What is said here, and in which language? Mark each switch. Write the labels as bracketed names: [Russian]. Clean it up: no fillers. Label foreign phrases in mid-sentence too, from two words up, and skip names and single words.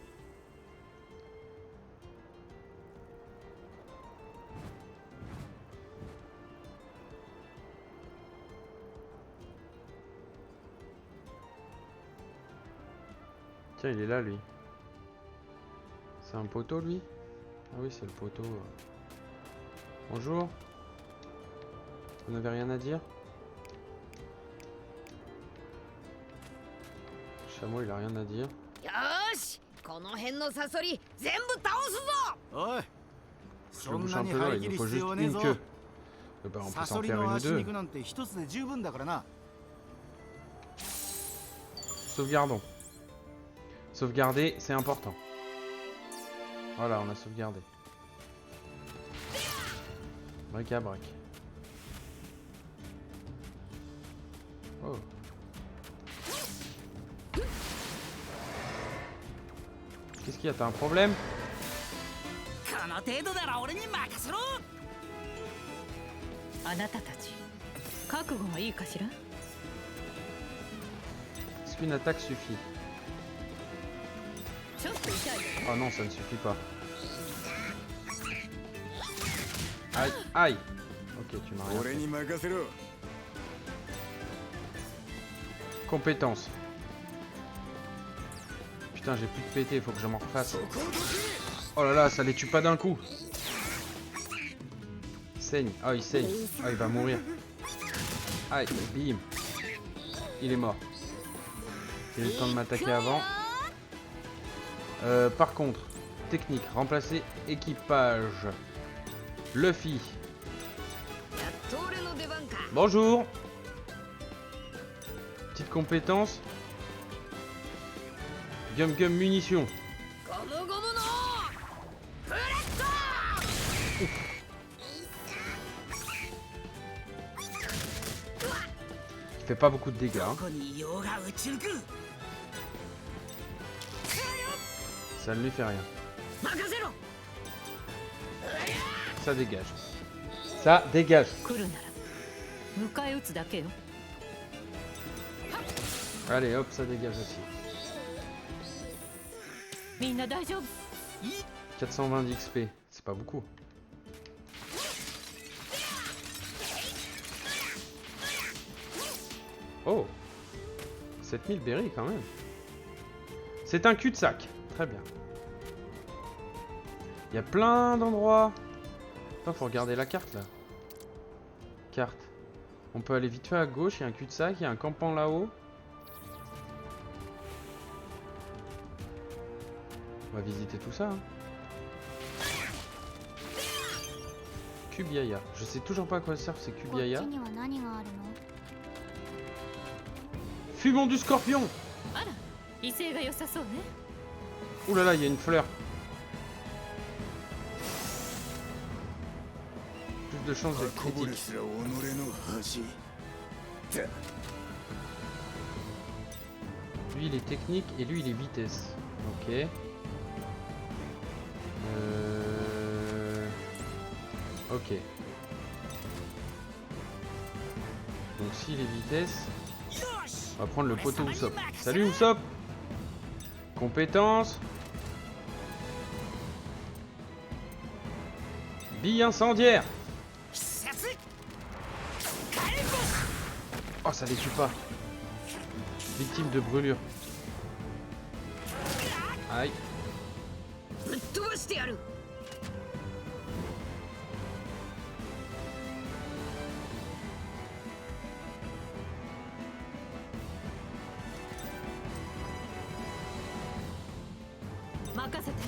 [French] Tiens, il est là, lui. C'est un poteau, lui? Ah oui, c'est le poteau. Bonjour. Vous n'avez rien à dire? Le chameau, il a rien à dire. [Japanese] よーし、この辺のサソリ全部倒すぞ。おい [French] Je [Japanese] そ [French] le [Japanese] ん [French] bouche [Japanese] な [French] un [Japanese] に [French] peu [Japanese] 張 [French] là, [Japanese] り [French] il [Japanese] 切 [French] nous [Japanese] る [French] faut [Japanese] 必 [French] juste [Japanese] 要ねえ [French] une [Japanese] ぞ [French] queue. Eh ben, on peut [Japanese] サ [French] s'en [Japanese] ソリ [French] faire [Japanese] の [French] une ou [Japanese] 足 [French] deux. [Japanese] 肉なんて一つで十分だからな。 [French] Sauvegardons. Sauvegarder, c'est important. Voilà, on a sauvegardé. Bric à brac. Oh. Qu'est-ce qu'il y a? T'as un problème? [Japanese] この程度なら俺に任せろ。あなたたち覚悟はいいかしら。 [French] Est-ce qu'une attaque suffit? [Japanese] ちょっと痛い。 [French] Oh non, ça ne suffit pas. Aïe, aïe. Ok, tu m'as rien [Japanese] 俺 [French] fait. [Japanese] に任せろ。 [French] Compétence. Putain, j'ai plus de PT, faut que je m'en refasse. Oh là là, ça les tue pas d'un coup. Saigne. Ah, il saigne. Ah, il va mourir. Aïe, bim. Il est mort. J'ai eu le temps de m'attaquer avant. Par contre, technique, remplacer équipage. Luffy. [Japanese] やっと俺の出番か。 [French] Bonjour. Petite compétence. Gum Gum munitions. [Japanese] ゴムゴムのブレッド。 [French] Il fait pas beaucoup de dégâts. [Japanese] ど [French] Hein. [Japanese] こにいようが撃ち抜く。 [French] Ça ne lui fait rien. [Japanese] 任せろ。 [French] Ça dégage. Ça dégage. [Japanese] 来るなら迎え撃つだけよ。 [French] Allez hop, ça dégage aussi. [Japanese] みんな大丈夫。 [French] 420 d'XP, c'est pas beaucoup. Oh, 7000 berries quand même. C'est un cul-de-sac. Très bien. Il y a plein d'endroits. Attends, faut regarder la carte là. Carte. On peut aller vite fait à gauche, il y a un cul-de-sac, il y a un campement là-haut. On va visiter tout ça. Hein. Kubiaya. Je sais toujours pas à quoi servent ces [Japanese] こっち [French] Kubiaya. [Japanese] には何があるの？ [French] Fumons du scorpion. [Japanese] あら、威勢が良さそうね。 [French] Ouh là là, il y a une fleur. Plus de chances d'être [Japanese] こぼれ [French] critique. [Japanese] すら己の恥だ。 [French] Lui il est technique et lui il est vitesse. Ok. Ok. Donc s'il est vitesse, [Japanese] よし。 [French] on va prendre le poteau Usopp. Salut Usopp. Compétence. Bille incendiaire. [Japanese] 施設。火炎星。 [French] Oh ça les tue pas. Victime de brûlure. Aïe. [Japanese] ぶっ飛ばしてやる。任せて。